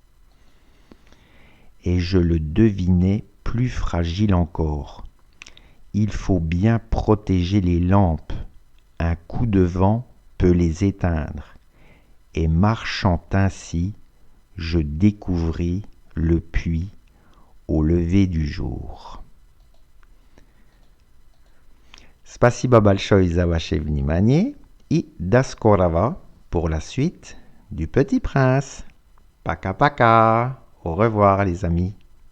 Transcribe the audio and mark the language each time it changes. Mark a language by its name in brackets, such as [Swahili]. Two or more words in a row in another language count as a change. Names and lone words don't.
[French] Et je le devinais plus fragile encore. Il faut bien protéger les lampes, un coup de vent peut les éteindre. Et marchant ainsi, je découvris le puits au lever du jour. [Russian] Spasiba большое за ваше внимание и до скорого [French] pour la suite du Petit Prince. [Russian] Пока пока. [French] Au revoir les amis.